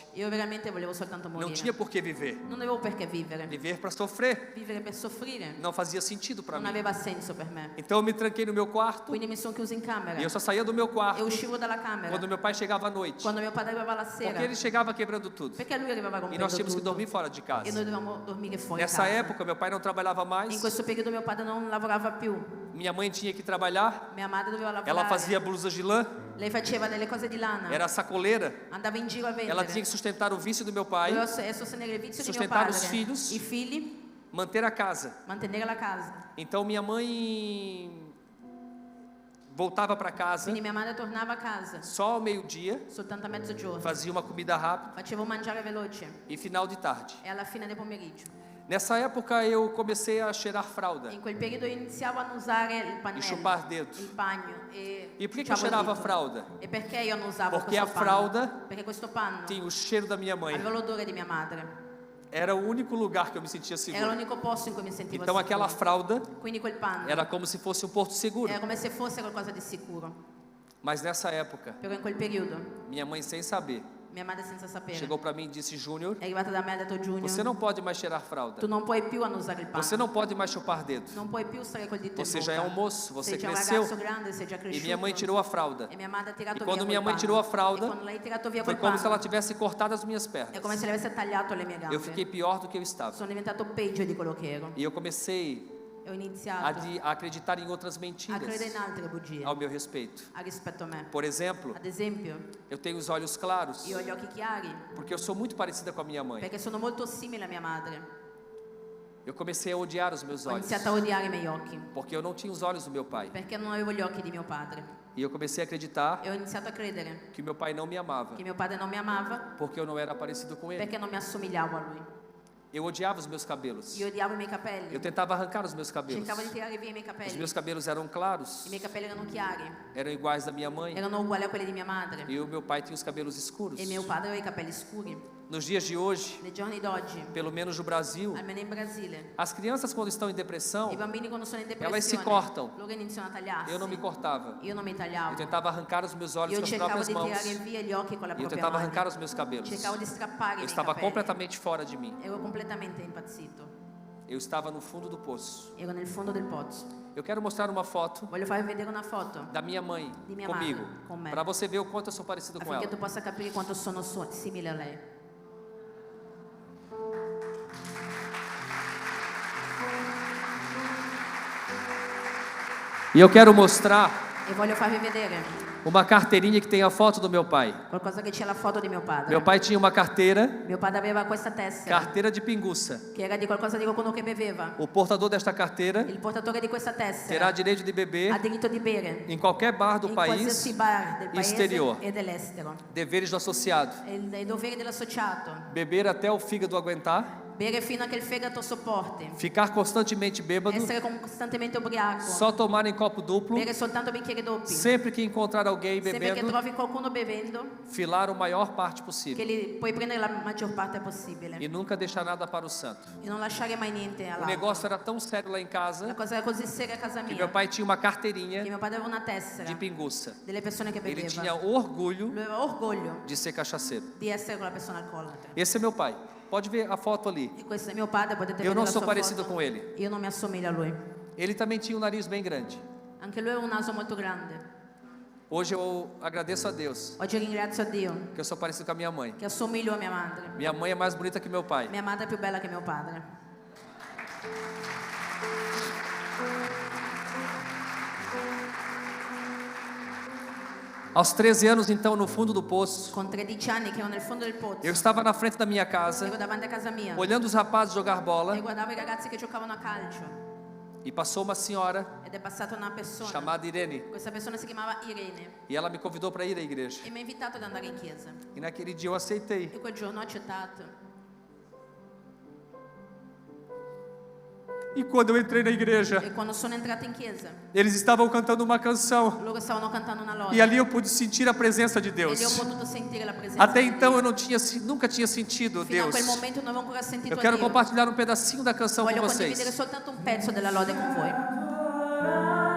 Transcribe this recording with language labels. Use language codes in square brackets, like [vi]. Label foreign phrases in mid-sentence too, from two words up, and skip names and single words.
[it] Io veramente volevo soltanto [pt] Não [it] morire. [pt] tinha por que viver. [it] Non avevo perché vivere. [pt] Viver para sofrer [it] Vivere per soffrire [pt] não fazia sentido para [it] non [pt] mim. [it] aveva senso per me. [pt] Então eu me tranquei no meu quarto [it] Quindi mi sono chiusa in camera [pt] e eu só saía do meu [it] e [pt] quarto [it] uscivo dalla camera [pt] quando meu pai chegava à noite. [it] quando mio padre arrivava la [pt] Porque [it] sera. [pt] ele chegava quebrando tudo. [it] Perché lui arrivava [pt] E [it] rompendo [pt] nós tínhamos que [it] tutto [pt] dormir fora de [it] e [pt] casa. [it] noi dovevamo dormire fuori [pt] Nessa [it] casa. [pt] época, meu pai não trabalhava [it] In [pt] mais. [it] questo periodo mio padre non lavorava più, [pt] Minha mãe tinha que trabalhar. [it] mia madre doveva lavorare. [pt] Ela fazia blusas de lã, [it] Lei faceva delle cose di lana, [pt] era sacoleira. [it] andava in giro a vendere. [pt] Ela tinha que sustentar o vício do meu pai, [it] Doveva sostenere il vizio di mio [pt] sustentar [it] padre, [pt] os filhos. [it] i figli, [pt] manter a casa. [it] mantenere la casa. [pt] Então minha mãe voltava para casa [it] Quindi mia madre tornava a casa [pt] só ao meio-dia, [it] soltanto a mezzogiorno, [pt] fazia uma comida rápida [it] facevo mangiare veloce [pt] e final de tarde. [it] e alla fine del pomeriggio. [pt] Nessa época eu comecei a cheirar fralda [it] In quel periodo iniziavo a annusare il [pt] e [it] pannello, [pt] chupar dedo. [it] il bagno e [pt] E por que eu [it] ciucciavo il [pt] cheirava a [it] dito. [pt] fralda? [it] E perché io non usavo [pt] Porque [it] questo [pt] a fralda [it] panno? Perché questo panno [pt] Tinha o cheiro da minha mãe. [it] aveva l'odore di mia madre. [pt] Era o único lugar que eu me sentia [it] Era [pt] seguro. [it] l'unico posto in cui mi sentivo [pt] Então aquela [it] sicuro. [pt] fralda [it] Quindi quel panno [pt] era como se fosse um porto seguro. [it] era come se fosse qualcosa di sicuro. [pt] Mas nessa época, [it] Però in quel periodo [pt] minha mãe sem saber, [it] Mia madre senza sapere [pt] chegou para mim e disse: Júnior, [it] è arrivata da me e ha detto: Junior, [pt] você não pode mais cheirar fralda. [it] tu non puoi più annusare il pane, [pt] Você não pode mais chupar dedo. [it] non puoi più stare col dito in [pt] Você [it] bocca. [pt] já é um moço, você [it] sei già un [pt] cresceu. [it] ragazzo grande, sei già [pt] E [it] cresciuto. [pt] minha mãe tirou a fralda. [it] E mia madre ha tirato [pt] E quando [it] via [pt] minha [it] quel [pt] mãe [it] pane. [pt] tirou a fralda, [it] E quando lei ha tirato via [pt] foi [it] quel [pt] como [it] pane, [pt] se ela tivesse cortado as minhas [it] è [pt] pernas. [it] come se le avesse tagliato le mie gambe. [pt] Eu fiquei pior do que eu estava. [it] Sono diventato peggio di quello che ero. [pt] E eu comecei [it] E ho iniziato [pt] a acreditar em outras [it] a [pt] mentiras [it] credere in altre bugie [pt] ao meu respeito. [it] rispetto a me. [pt] Por exemplo, [it] Ad esempio, [pt] eu tenho os olhos claros, [it] io ho gli occhi chiari [pt] porque eu sou muito parecida com a minha mãe. [it] perché sono molto simile a mia madre. [pt] Eu comecei a odiar os meus [it] Ho [pt] olhos, [it] iniziato a odiare i miei occhi [pt] porque eu não tinha os olhos do meu pai. [it] perché non avevo gli occhi di mio padre. [pt] E eu comecei a acreditar [it] E ho iniziato a credere [pt] que meu pai não me amava, [it] che mio padre non mi amava [pt] porque eu não era parecido com ele. [it] perché non mi assomigliavo a lui. [pt] Eu odiava os meus cabelos. [it] Io odiavo i miei capelli. [pt] Eu tentava arrancar os meus cabelos. [it] Cercavo di tirare via i miei [pt] Os [it] capelli. [pt] meus cabelos eram claros, [it] I miei capelli erano chiari, [pt] eram iguais da minha mãe. [it] erano uguali a quelli di mia madre. [pt] E o meu pai tinha os cabelos escuros. [it] E mio padre aveva i capelli scuri. [pt] Nos dias de hoje, [it] Nei giorni d'oggi, [pt] pelo menos no Brasil, [it] almeno in Brasile, [pt] as crianças quando estão em depressão, [it] i bambini quando sono in [pt] elas se [it] depressione, [pt] cortam. [it] loro iniziano a tagliarsi. [pt] Eu não me cortava. [it] Io non mi [pt] Eu [it] tagliavo. [pt] tentava arrancar os meus olhos [it] Io [pt] com as [it] cercavo [pt] próprias [it] di [pt] mãos. [it] tirare via gli occhi con la [pt] E eu [it] propria [pt] tentava [it] mano. [pt] arrancar os meus cabelos. [it] Cercavo di strappare i [pt] Eu [it] miei [pt] estava [it] capelli. [pt] completamente fora de mim. [it] Ero completamente impazzito. [pt] Eu estava no fundo do poço. [it] Ero nel fondo del pozzo. [pt] Eu quero mostrar uma foto [it] Voglio farvi vedere una foto [pt] da minha mãe [it] Di mia [pt] comigo, [it] madre, con me. [pt] para você ver o quanto eu sou parecido com [it] affinché [pt] ela. [it] tu possa capire quanto sono simile a lei. [pt] E eu quero mostrar [it] E voglio farvi vedere [pt] uma carteirinha que tem a foto do meu pai. [it] qualcosa che c'è la foto di mio padre. [pt] Meu pai tinha uma carteira, [it] Mio padre aveva questa tessera [pt] carteira de pinguça. [it] che era di qualcosa di qualcuno che beveva. [pt] O portador desta carteira [it] Il portatore di questa [pt] terá [it] tessera [pt] direito de [it] ha [pt] beber [it] diritto di bere [pt] em qualquer bar do [it] in [pt] país. [it] qualsiasi bar del paese [pt] exterior. [it] e dell'estero. [pt] Deveres do associado: [it] E i doveri dell'associato: [pt] beber até o fígado aguentar, [it] bere fino a che il fegato sopporti, [pt] ficar constantemente bêbado, [it] essere costantemente ubriaco, [pt] só tomar em copo duplo, [it] bere soltanto bicchieri doppi. [pt] sempre que encontrar alguém [it] Sempre che [pt] bebendo, [it] trovi qualcuno bevendo, [pt] filar a maior parte [it] che [pt] possível [it] li puoi prendere la maggior parte possibile [pt] e nunca deixar nada para o santo. [it] e non lasciare mai niente [pt] O [it] all'altro. [pt] negócio era tão sério lá em [it] La [pt] casa [it] cosa era così seria a casa [pt] que [it] mia [pt] meu pai tinha uma [it] che [pt] carteirinha [it] mio padre aveva una tessera [pt] de pinguça. [it] delle persone che [pt] Ele [it] beveva. [pt] tinha orgulho [it] Lui aveva orgoglio [pt] de ser cachaceiro. [it] di essere quella persona alcolatra. [pt] Esse é meu pai. Pode ver a foto ali. [it] E questo è mio padre, potete [pt] Eu [it] vedere [pt] não [it] la [pt] sou [it] sua [pt] parecido [it] foto. [pt] com ele. [it] Io non mi assomiglio a lui. [pt] Ele também tinha um nariz bem grande. [it] Anche lui aveva un naso molto grande. [pt] Hoje eu agradeço a Deus [it] Oggi ringrazio a Dio [pt] que eu sou parecido com a minha mãe. [it] che assomiglio a mia madre. [pt] Minha mãe é mais bonita que meu pai. [it] Mia madre è più bella che mio padre. [pt] Aos 13 anos, então, no fundo do poço, [it] Con 13 anni che ero nel fondo del pozzo, [pt] eu estava na frente da minha casa, [it] ero davanti a casa mia [pt] olhando os rapazes jogar bola, [it] e guardavo i ragazzi che giocavano a calcio [pt] e passou uma senhora [it] ed è passata una persona. [pt] chamada Irene, [it] Questa persona si chiamava Irene [pt] e ela me convidou para ir à igreja. [it] e mi ha invitato ad andare in chiesa. [pt] E naquele dia eu aceitei. [it] E quel giorno ho accettato. [pt] E quando eu entrei na igreja, [it] E quando sono entrata in chiesa, [pt] eles estavam cantando uma canção, [it] loro stavano cantando una lode [pt] e ali eu pude sentir a presença de [it] e lì ho [pt] Deus. [it] potuto sentire la presenza [pt] Até [it] di [pt] então [it] Dio. [pt] eu não tinha, nunca tinha sentido [it] Fino a [pt] Deus. [it] quel momento non avevo ancora sentito [pt] Eu quero [it] Dio. [pt] compartilhar um pedacinho da canção com [it] Voglio condividere [pt] vocês. [it] soltanto un pezzo della lode con voi.